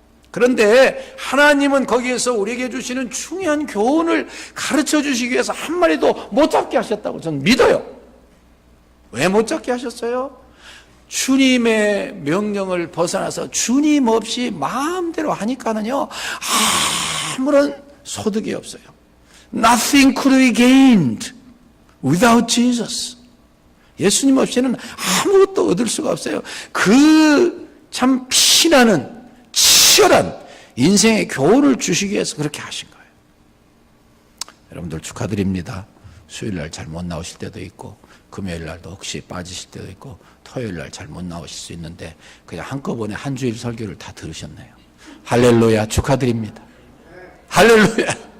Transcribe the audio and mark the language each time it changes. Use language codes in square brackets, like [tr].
[ko] 그런데 하나님은 거기에서 우리에게 주시는 중요한 교훈을 가르쳐 주시기 위해서 한 마리도 못 잡게 하셨다고 저는 믿어요. 왜 못 잡게 하셨어요? 주님의 명령을 벗어나서 주님 없이 마음대로 하니까는요 아무런 소득이 없어요. [en] Nothing could be gained without Jesus. [ko] 예수님 없이는 아무것도 얻을 수가 없어요. 그 참 피나는 치열한 인생의 교훈을 주시기 위해서 그렇게 하신 거예요. 여러분들 축하드립니다. 수요일날 잘 못 나오실 때도 있고 금요일날도 혹시 빠지실 때도 있고 토요일날 잘 못 나오실 수 있는데 그냥 한꺼번에 한 주일 설교를 다 들으셨네요. 할렐루야, 축하드립니다. 할렐루야.